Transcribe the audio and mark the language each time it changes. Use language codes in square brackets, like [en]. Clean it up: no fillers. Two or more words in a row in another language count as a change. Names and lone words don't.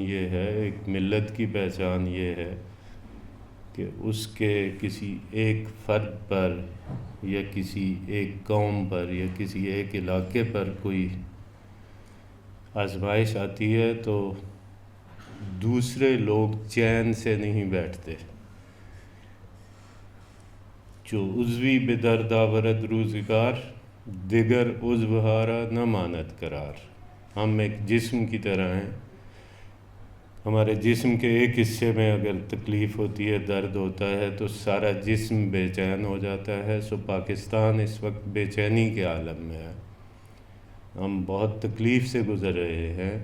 [ur] یہ ہے، ایک ملت کی پہچان یہ ہے کہ اس کے کسی ایک فرد پر یا کسی ایک قوم پر یا کسی ایک علاقے پر کوئی آزمائش آتی ہے تو دوسرے لوگ چین سے نہیں بیٹھتے. [fa] جو عضوی بدرد آورد روزگار دیگر عضو ہارا نہ ماند قرار. [ur] ہم ایک جسم کی طرح ہیں، ہمارے جسم کے ایک حصے میں اگر تکلیف ہوتی ہے، درد ہوتا ہے تو سارا جسم بے چین ہو جاتا ہے. سو پاکستان اس وقت بے چینی کے عالم میں ہے. ہم بہت تکلیف سے گزر رہے ہیں.